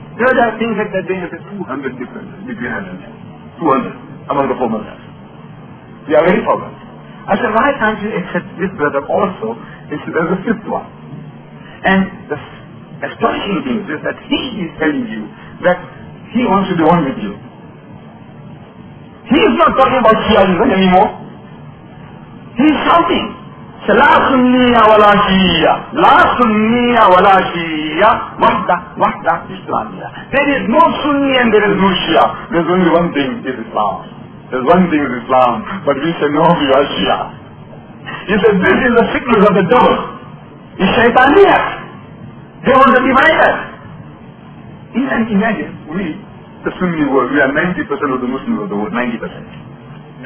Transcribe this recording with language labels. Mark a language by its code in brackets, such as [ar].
[en] Those are things that they have 200 differences between them. 200 among the four Muslims. We are very proud. I said, why can't you accept this brother also? He said, there's a fifth one. And the astonishing thing is that he is telling you that he wants to be one with you. He is not talking about Shiaism anymore. He is shouting, [ar] لا سنية ولا شيعية لا سنية ولا شيعية وحدة وحدة إسلامية. [en] There is no Sunni and there is no Shia. There is only one thing is Islam. There is one thing is Islam. But we say no, we are Shia. He said this is the sickness of the devil. It's Shaitania. They want to divide us. Even imagine, we, the Sunni world, we are 90% of the Muslims of the world, 90%.